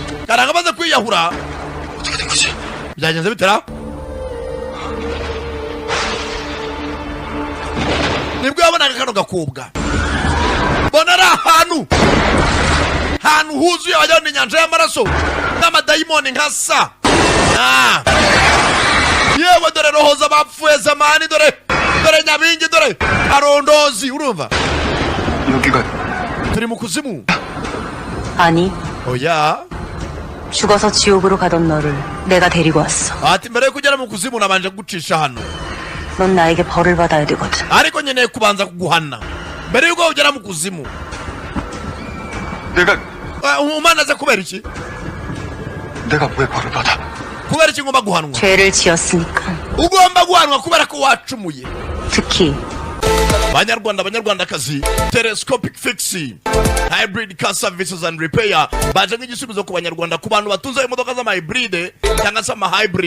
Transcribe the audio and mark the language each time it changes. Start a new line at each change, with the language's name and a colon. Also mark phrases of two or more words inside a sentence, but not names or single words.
Kinyarwanda: karangamaze kwiyahura.
Korean: 어떻게 된 거지?
Kinyarwanda: byagenze bitera nibwo yabonaga kano gakobwa bona ari ahantu huzuye wagira ngo ni inyanja y'amaraso n'amadayimoni nka sa. yewe dore roho z'abapfuye zamani, dore nyabingi, dore karondozi. urumva
Korean: 여기가
Kinyarwanda: turi mu kuzimu.
Korean: 아니,
Kinyarwanda: oya
Korean: 죽어서 지옥으로 가던 너를 내가 데리고 왔어.
Kinyarwanda: ati mbere yo kugera mu kuzimu nabanje kugucisha hano,
Korean: 넌 나에게 벌을 받아야 되거든.
Kinyarwanda: ariko nkeneye kubanza kuguhana mbere yuko ugera mu kuzimu.
Korean: 내가
Kinyarwanda: umwana aza kubera iki?
Korean: 내가 왜 벌을 받아?
Kinyarwanda: kubera iki ngomba guhanwa?
Korean: 죄를 지었으니까.
Kinyarwanda: ugomba guhanwa kubera ko wacumuye.
Korean: 특히
Kinyarwanda: banyarwandakazi,
English: telescopic fixing hybrid car services and repair
Kinyarwanda: baje nk'igisubizo ku banyarwanda, ku bantu batunze imodoka z'ama hybrid cyangwa se ama hybrid.